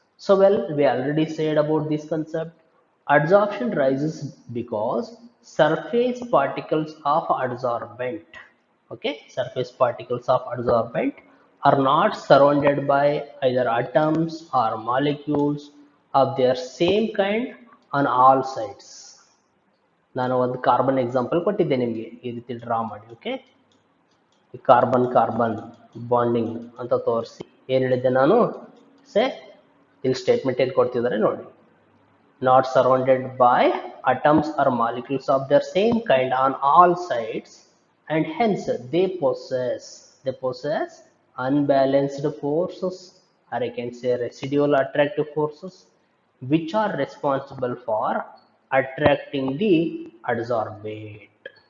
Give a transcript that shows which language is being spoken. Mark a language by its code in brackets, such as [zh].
[en] So well, we already said about this concept. Adsorption rises because surface particles of adsorbent, okay, surface particles of adsorbent are not surrounded by either atoms or molecules of their same kind on all sides. [kn] ನಾನು ಒಂದು carbon example ಕೊಟ್ಟಿದ್ದೆ ನಿಮಗೆ ಈ ರೀತಿ draw ಮಾಡಿ. Okay, carbon carbon bonding ಅಂತ ತೋರಿಸಿ ಏನು ಹೇಳಿದ್ದೆ ನಾನು, ಸೇ ಇಲ್ಲಿ ಸ್ಟೇಟ್ಮೆಂಟ್ ಏನು ಕೊಡ್ತಿದ್ದಾರೆ ನೋಡಿ, [en] Not surrounded by atoms or molecules of their same kind on all sides, and hence they possess unbalanced forces, or I can say residual attractive forces, which are responsible for attracting the adsorbate.